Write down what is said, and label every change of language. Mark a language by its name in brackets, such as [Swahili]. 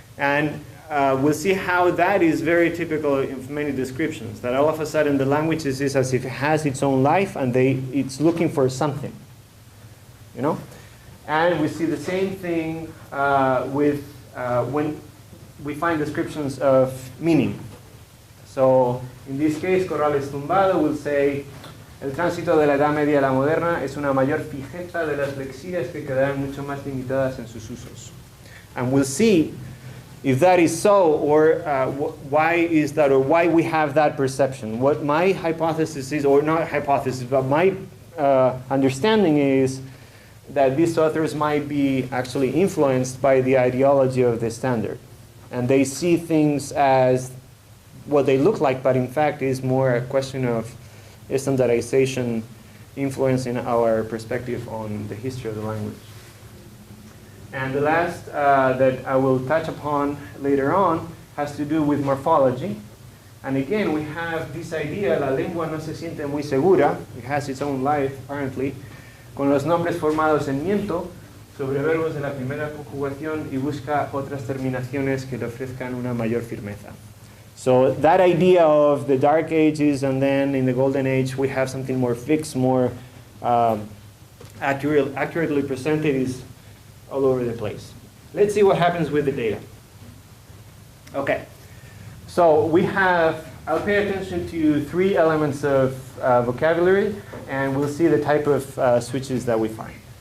[English] And we'll see how that is very typical of many descriptions, that all of a sudden the language is as if it has its own life and it's looking for something, you know? And we see the same thing with when we find descriptions of meaning. So in this case, Corrales Tumbado will say, [Spanish] el tránsito de la Edad Media a la moderna es una mayor fijeza de las lexías que quedarán mucho más limitadas en sus usos. [English] And we'll see if that is so, or why is that, or why we have that perception. What my hypothesis is, or not hypothesis, but my understanding is that these authors might be actually influenced by the ideology of the standard. And they see things as what they look like, but in fact is more a question of standardization influencing our perspective on the history of the language. And the last that I will touch upon later on has to do with morphology. And again, we have this idea, [Spanish] la lengua no se siente muy segura, [English] it has its own life apparently, [Spanish] con los nombres formados en miento sobre verbos de la primera conjugación y busca otras terminaciones que le ofrezcan una mayor firmeza. [English] So that idea of the Dark Ages, and then in the Golden Age we have something more fixed, more accurately presented, is all over the place. Let's see what happens with the data. Okay, so we have, I'll pay attention to three elements of vocabulary, and we'll see the type of switches that we find.